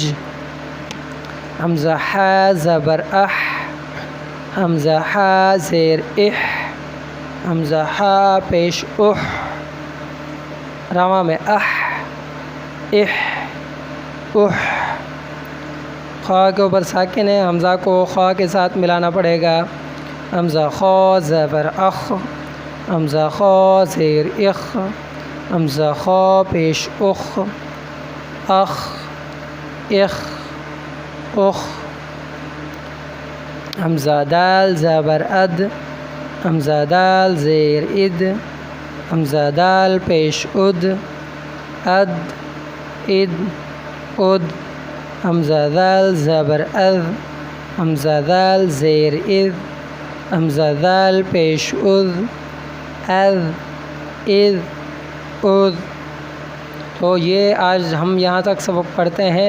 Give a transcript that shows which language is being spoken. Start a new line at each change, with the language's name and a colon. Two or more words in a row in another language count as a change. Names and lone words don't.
Urdu: حمزہ ح زبر اح، حمزہ ح زیر اح، حمزہ ح پیش اح، رواں میں اح اح اح۔ خا کے اوپر ساکن ہے، حمزہ کو خا کے ساتھ ملانا پڑے گا، حمزہ خا زبر اخ، حمزہ خا زیر اخ، حمزہ خا پیش اخ، اخ اخ اخ۔ حمزہ دال زبر اد، حمزہ دال زیر اد، حمزہ دال پیش اد، اد اد اد۔ حمزہ دال زبر اذ، حمزہ دال زیر اذ، حمزہ دال پیش اذ، اذ اذ اذ۔ تو یہ آج ہم یہاں تک سبق پڑھتے ہیں۔